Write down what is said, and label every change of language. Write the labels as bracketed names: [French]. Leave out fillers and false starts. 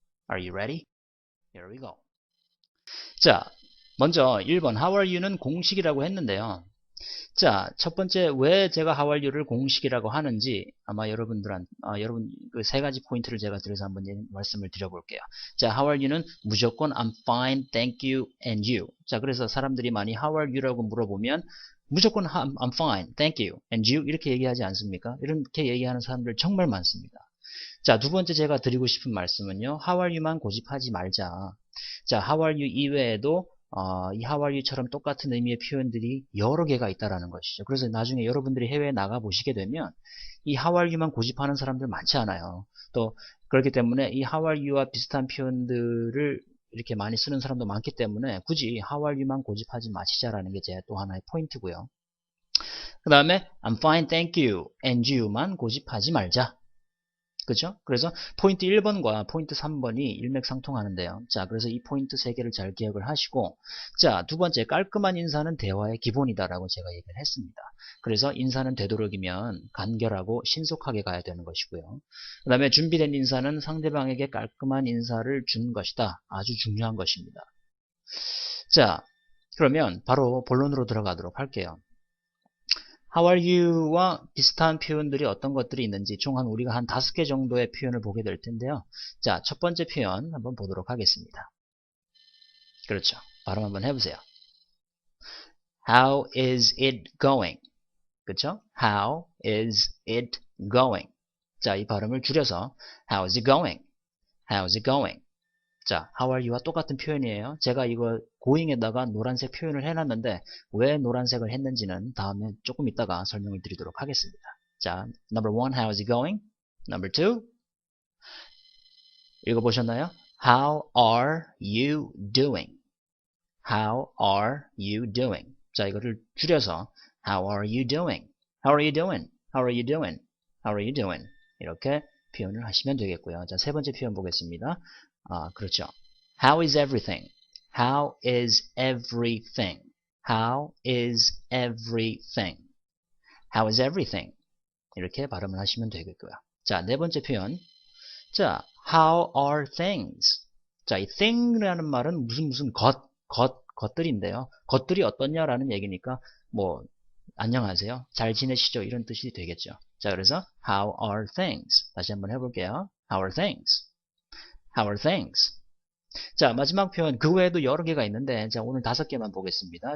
[English] Are you ready? Here we go. [Korean] 자, 먼저 1번 How are you는 공식이라고 했는데요. 자, 첫 번째 왜 제가 How are you를 공식이라고 하는지 아마 여러분 그 세 가지 포인트를 제가 들어서 한번 말씀을 드려볼게요. [English] 자, How are you는 무조건 I'm fine, thank you, and you. [Korean] 자, 그래서 사람들이 많이 How are you라고 물어보면 무조건 I'm fine, thank you, and you 이렇게 얘기하지 않습니까? 이렇게 얘기하는 사람들 정말 많습니다. 자, 두 번째 제가 드리고 싶은 말씀은요. How are you만 고집하지 말자. 자, How are you 이외에도 이 How are you처럼 똑같은 의미의 표현들이 여러 개가 있다라는 것이죠. 그래서 나중에 여러분들이 해외에 나가 보시게 되면 이 How are you만 고집하는 사람들 많지 않아요. 또 그렇기 때문에 이 How are you와 비슷한 표현들을 이렇게 많이 쓰는 사람도 많기 때문에 굳이 How are you만 고집하지 마시자라는 게 제 또 하나의 포인트고요. 그 다음에 I'm fine, thank you, and you 만 고집하지 말자. 그죠? 그래서 포인트 1번과 포인트 3번이 일맥상통하는데요. 자, 그래서 이 포인트 3개를 잘 기억을 하시고, 자, 두 번째, 깔끔한 인사는 대화의 기본이다라고 제가 얘기를 했습니다. 그래서 인사는 되도록이면 간결하고 신속하게 가야 되는 것이고요. 그 다음에 준비된 인사는 상대방에게 깔끔한 인사를 준 것이다. 아주 중요한 것입니다. 자, 그러면 바로 본론으로 들어가도록 할게요. How are you와 비슷한 표현들이 어떤 것들이 있는지 총 우리가 한 5개 정도의 표현을 보게 될 텐데요. 자, 첫 번째 표현 한번 보도록 하겠습니다. 그렇죠. 발음 한번 해보세요. How is it going? 그렇죠? [English] How is it going? [Korean] 자, 이 발음을 줄여서 How is it going? [English] How is it going? [Korean] 자, how are you와 똑같은 표현이에요. 제가 이거 going에다가 노란색 표현을 해놨는데 왜 노란색을 했는지는 다음에 조금 이따가 설명을 드리도록 하겠습니다. [English] 자, number one, how is it going? number two, 읽어보셨나요? How are you doing? How are you doing? 자, 이거를 줄여서 How are you doing? How are you doing? How are you doing? How are you doing? [Korean] 이렇게 표현을 하시면 되겠고요. 자, 세 번째 표현 보겠습니다. [English] 그렇죠. How is everything? How is everything? How is everything? How is everything? [Korean] 이렇게 발음을 하시면 되겠고요. 자, 네 번째 표현. 자, how are things? 자, 이 thing이라는 말은 무슨 것들인데요. 것들이 어떻냐라는 얘기니까 뭐 안녕하세요. 잘 지내시죠? 이런 뜻이 되겠죠. [English] 자, 그래서 how are things? 다시 한번 해볼게요. How are things? How are things? [Korean] 자, 마지막 표현 그 외에도 여러 개가 있는데 자, 오늘 5개만 보겠습니다.